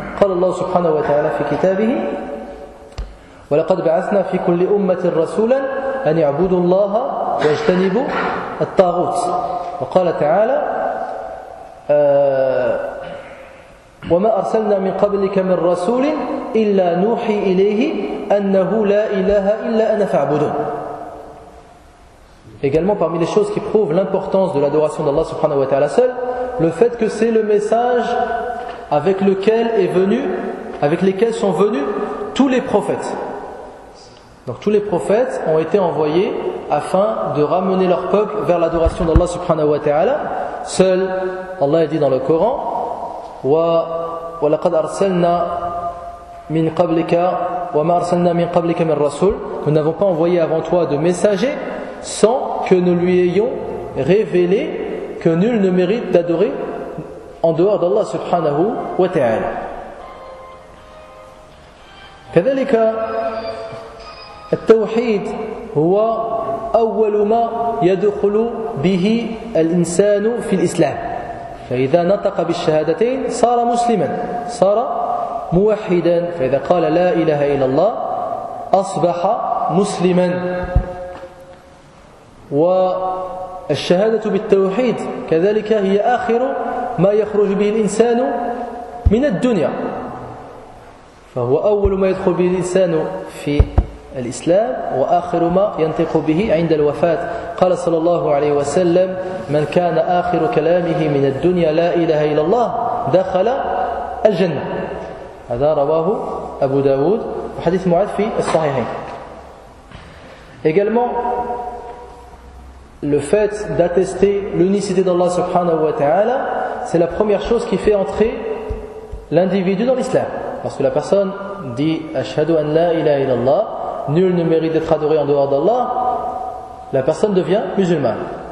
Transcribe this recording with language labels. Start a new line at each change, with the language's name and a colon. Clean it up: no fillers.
Arabic: قال الله سبحانه وتعالى في كتابه ولقد بعثنا في كل أمة رسولا أن يعبدوا الله ويجتنبوا الطاغوت. وقال تعالى وما أرسلنا من قبلك من رسول إلا نوحي إليه أنه لا إله إلا أنا فاعبدون.
French: Également, parmi les choses qui prouvent l'importance de l'adoration d'Allah subhanahu wa ta'ala seul, le fait que c'est le message avec lequel est venu, avec lesquels sont venus tous les prophètes. Donc tous les prophètes ont été envoyés afin de ramener leur peuple vers l'adoration d'Allah subhanahu wa ta'ala. Seul, Allah a dit dans le Coran,
Arabic: وَلَقَدْ أَرْسَلْنَا مِنْ قَبْلِكَ وَمَا أَرْسَلْنَا مِنْ قَبْلِكَ مِنْ رَسُولٍ.
French: Nous n'avons pas envoyé avant toi de messager sans que nous lui ayons révélé que nul ne mérite d'adorer en dehors d'Allah subhanahu wa ta'ala.
Arabic: كذلك التوحيد هو أول ما يدخل به الإنسان في الإسلام. فإذا نطق بالشهادتين صار مسلما صار موحدا. فإذا قال لا إله إلا الله أصبح مسلما. والشهادة بالتوحيد كذلك هي آخر ما يخرج به الإنسان من الدنيا. فهو أول ما يدخل به الإنسان في الإسلام وآخر ما ينطق به عند الوفاة. قال صلى الله عليه وسلم من كان آخر كلامه من الدنيا لا إله إلا الله دخل الجنة. هذا رواه أبو داود وحديث معاذ في الصحيحين.
French: Également, le fait d'attester l'unicité d'Allah subhanahu wa ta'ala, c'est la première chose qui fait entrer l'individu dans l'islam. Parce que la personne dit
Arabic: Ashhadu an la ilaha illallah,
French: nul ne mérite d'être adoré en dehors d'Allah, la personne devient musulmane.